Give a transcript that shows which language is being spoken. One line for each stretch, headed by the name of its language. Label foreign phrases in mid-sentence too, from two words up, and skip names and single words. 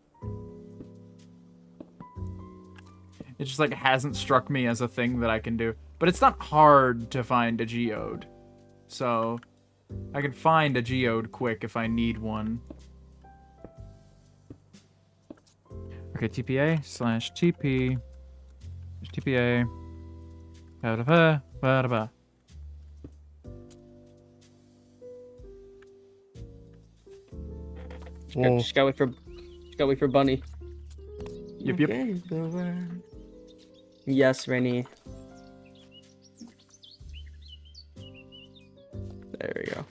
English: It just, like, hasn't struck me as a thing that I can do. But it's not hard to find a geode. So I can find a geode quick if I need one. Okay, TPA/TP. TPA. Ba-da-ba. Whoa. Just gotta wait for Bunny. Yep. Yes, Rainy. There we go.